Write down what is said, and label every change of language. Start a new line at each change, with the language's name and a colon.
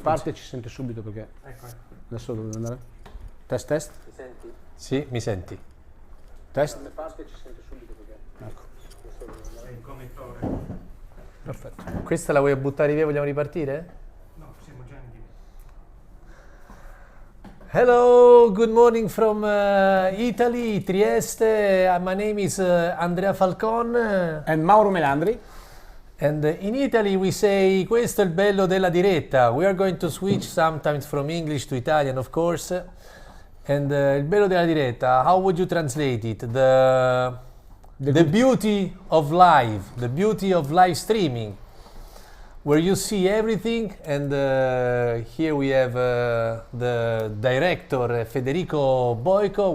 Italian: parte ci sente subito perché Ecco. adesso dove andare? Test test? Mi senti? Sì, mi senti. Test? Come parte ci sente subito perché Ecco, è il connettore. perfetto. Questa la vuoi buttare via? Vogliamo ripartire? No, siamo già in diretta.
English: Hello, good morning from Italy, Trieste. My name is Andrea Falcon. And Mauro Melandri. And in Italy we say
Italian: questo è il bello della diretta.
English: We are going to switch sometimes from English to Italian, of course. And
Italian: il bello della diretta,
English: how would you translate it? The beauty of live streaming, where you see everything. And here we have the director Federico Boico.